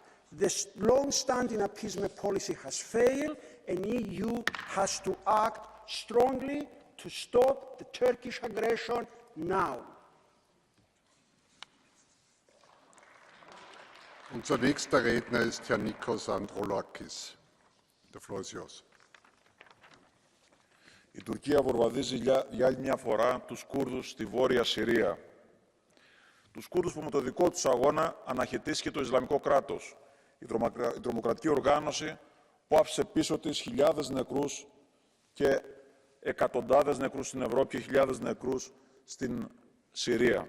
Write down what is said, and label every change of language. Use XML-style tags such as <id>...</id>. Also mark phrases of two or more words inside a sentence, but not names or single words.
<en>The long-standing appeasement policy has failed, and the EU has to act strongly to stop the Turkish aggression now.</en> <de>Unser nächster Redner ist Herr Nikos Androulakis.</de> <en>The floor is yours.</en> <el>Η Τουρκία βομβαρδίζει για άλλη μια φορά τους Κούρδους στη Βόρεια Συρία. Τους Κούρδους που με το δικό τους αγώνα αναχαιτίστηκε το Ισλαμικό κράτος. Η τρομοκρατική οργάνωση που άφησε πίσω της χιλιάδες νεκρούς και εκατοντάδες νεκρούς στην Ευρώπη και χιλιάδες νεκρούς στην Συρία.</el>